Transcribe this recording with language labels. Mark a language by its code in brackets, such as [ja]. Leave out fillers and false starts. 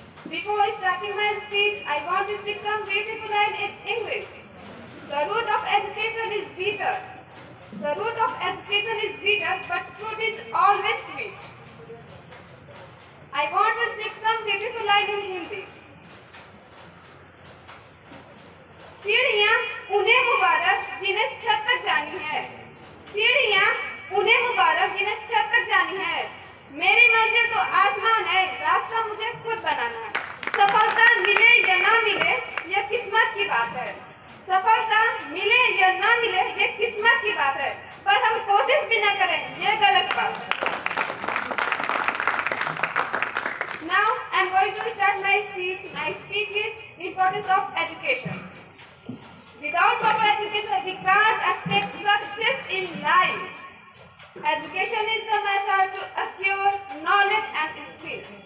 [en] Before starting my speech, I want to speak some beautiful lines in English. The root of education is bitter. The root of education is bitter, but fruit is always sweet. I want to speak some beautiful lines in Hindi. [hi] सीढ़ियाँ उन्हें मुबारक जिन्हें छत तक जानी है. सीढ़ियाँ उन्हें मुबारक जिन्हें छत तक जानी है. मेरी मंजिल तो आसमान है, रास्ता मुझे खुद बनाना है. सफलता मिले या ना मिले, यह किस्मत की बात है. सफलता मिले या ना मिले, यह किस्मत की बात है. पर हम कोशिश भी ना करें, यह गलत बात है. [en] Now I am going to start my speech. My speech is importance of education. Without proper education, we can't expect success in life. Education is the method to acquire knowledge and skill.